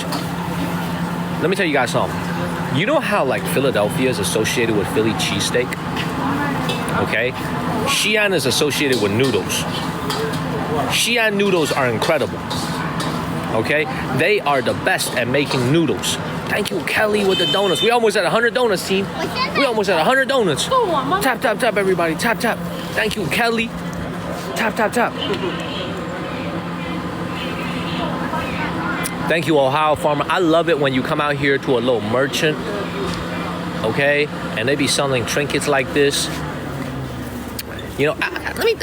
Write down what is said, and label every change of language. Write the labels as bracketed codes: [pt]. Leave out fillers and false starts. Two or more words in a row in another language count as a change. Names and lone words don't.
[en] Let me tell you guys something. You know how like Philadelphia is associated with Philly cheesesteak? Okay, Xi'an is associated with noodles. Xi'an noodles are incredible. Okay, they are the best at making noodles. Thank you, Kelly, with the donuts. We almost at 100 donuts, team. We almost at 100 donuts. Tap, tap, tap, everybody. Tap, tap. Thank you, Kelly. Tap, tap, tap. Thank you, Ohio Farmer. I love it when you come out here to a little merchant, okay, and they be selling trinkets like this. You know, let me.